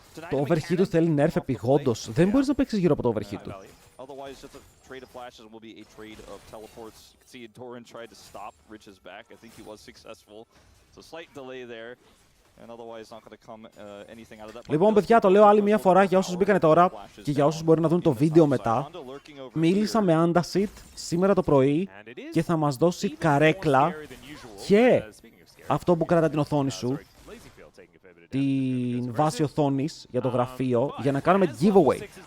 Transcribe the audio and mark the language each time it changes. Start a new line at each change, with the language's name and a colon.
Greek: Το overheat του θέλει nerf επειγόντως. Δεν μπορείς να παίξεις γύρω από το overheat του.
English: Trade of flashes will be a trade of teleports. You can see Doran tried to stop Rich's back. I think he was successful. So slight delay there. And otherwise not going to come anything out of that.
Greek: Λοιπόν, παιδιά, το λέω άλλη μια φορά για όσους μπήκανε τώρα και για όσους μπορεί να δουν το βίντεο μετά. Μίλησα με Andasit σήμερα το πρωί και θα μας δώσει καρέκλα και αυτό που κρατά την οθόνη σου, την βάση οθόνης για το γραφείο, για να κάνουμε giveaway.